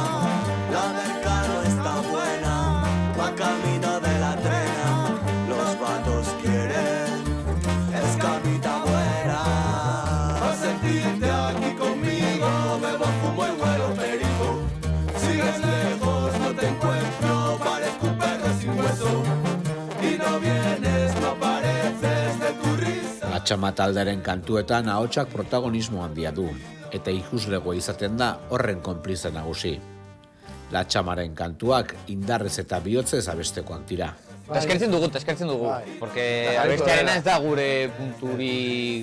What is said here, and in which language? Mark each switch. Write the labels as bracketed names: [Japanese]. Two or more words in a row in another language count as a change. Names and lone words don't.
[Spanish] La Mercado está buena, va camino de la trena, los vatos quieren, es camita buena. A sentirte aquí conmigo, bebo, fumo y huelo perico. Sigues lejos, no te encuentro, parezco un perro sin hueso. Y no vienes, no apareces de tu risa. [Basque] Latxama taldearen kantuetan ahotsak protagonismo handia du, eta ikuslegoa izaten da horren konplize nagusi. Latxamaren kantuak indarrez eta bihotzez abestekoak dira. Eskertzen dugu, porque abestearena ez da gure punturi